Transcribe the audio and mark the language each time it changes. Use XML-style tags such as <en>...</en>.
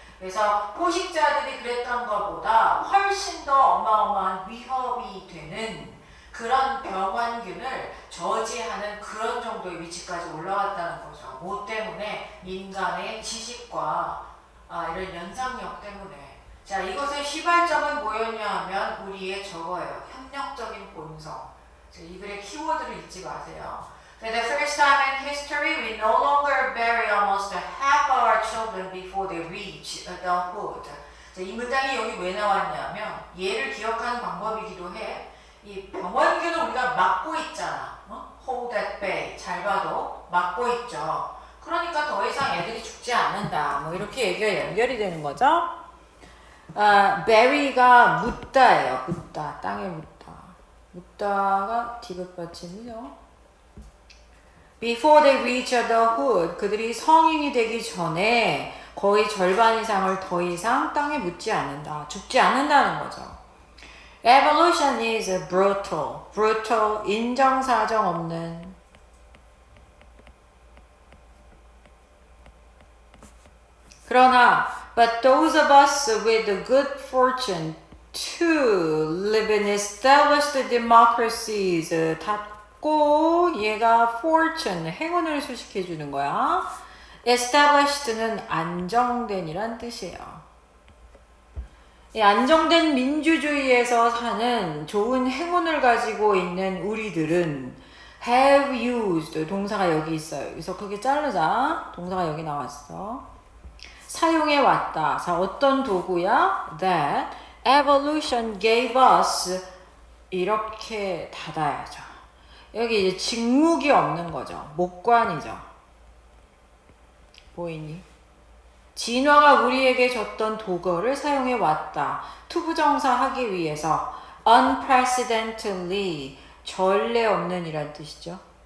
<ko>그래서 포식자들이 그랬던 것보다 훨씬 더 어마어마한 위협이 되는 그런 병원균을 저지하는 그런 정도의 위치까지 올라갔다는 거죠. 뭐 때문에? 인간의 지식과 이런 연상력 때문에. 자, 이것의 시발점은 뭐였냐 하면 우리의 저거예요. 협력적인 본성. 이 글의 키워드를 잊지 마세요.</ko> <en>For the first time in history, we no longer bury almost half of our children before they reach adulthood.</en> <ko>자, 이 문장이 여기 왜 나왔냐면 얘를 기억하는 방법이기도 해. 이 병원균을 우리가 막고 있잖아.</ko> <en>Hold at bay.</en> <ko>잘 봐도 막고 있죠. 그러니까 더 이상 애들이 죽지 않는다. 뭐 이렇게 얘기가 연결이 되는 거죠. bury가 묻다예요. 묻다. 땅에 묻다. 묻다가 디귿 받침이죠.</ko> <en>Before they reach adulthood,</en> <ko>그들이 성인이 되기 전에 거의 절반 이상을 더 이상 땅에 묻지 않는다. 죽지 않는다는 거죠.</ko> <en>Evolution is brutal.</en> <ko>brutal, 인정사정 없는. 그러나,</ko> <en>but those of us with the good fortune to live in established democracies, 닫고 얘가 fortune,</en> <ko>행운을 수식해 주는 거야. established는 안정된이란 뜻이에요. 이 안정된 민주주의에서 사는 좋은 행운을 가지고 있는 우리들은</ko> <en>have used,</en> <ko>동사가 여기 있어요. 그래서 그게 자르자. 동사가 여기 나왔어. 사용해 왔다. 자, 어떤 도구야? That</ko> <en>evolution gave us 이렇게 닫아야죠.</en> <ko>여기 이제 직묵이 없는 거죠. 목관이죠. 보이니? 진화가 우리에게 줬던 도구를 사용해 왔다. 투부정사 하기 위해서 unprecedentedly 전례 없는 이란 뜻이죠.</ko>